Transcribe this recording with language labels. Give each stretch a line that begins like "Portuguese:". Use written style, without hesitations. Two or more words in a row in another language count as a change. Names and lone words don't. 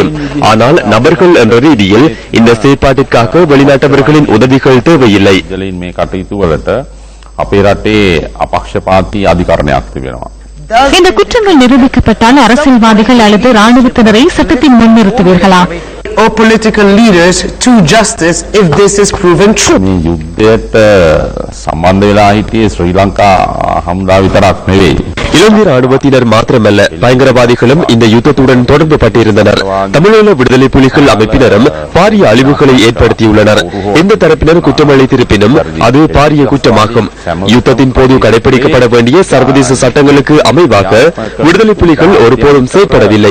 Tamil: ஆனால் நபர்கள் என்ற ரீதியில் இந்த செயற்பாட்டிற்காக வெளிநாட்டவர்களின் உதவிகள் தேவையில்லை. இந்த குற்றங்கள் நிரூபிக்கப்பட்டால் அரசியல்வாதிகள் அல்லது ராணுவத்தினரை சட்டத்தின் முன் நிறுத்துவீர்களா?
English: Or political leaders to justice if this is proven true.
Sinhala: යුද්ධයට සම්බන්ධ වෙලා හිටියේ ශ්‍රී ලංකා හමුදාව විතරක් නෙවෙයි.
Tamil: இலங்கை ராணுவத்தினர் மாத்திரமல்ல, பயங்கரவாதிகளும் இந்த யுத்தத்துடன் தொடர்பு பட்டிருந்தனர். தமிழீழ விடுதலை புலிகள் அமைப்பினரும் பாரிய அழிவுகளை ஏற்படுத்தியுள்ளனர். எந்த தரப்பினர் குற்றமளித்திருப்பினும் அது பாரிய குற்றமாகும். யுத்தத்தின் போது கடைபிடிக்கப்பட வேண்டிய சர்வதேச சட்டங்களுக்கு அமைவாக விடுதலை புலிகள் ஒருபோதும் செயற்படவில்லை.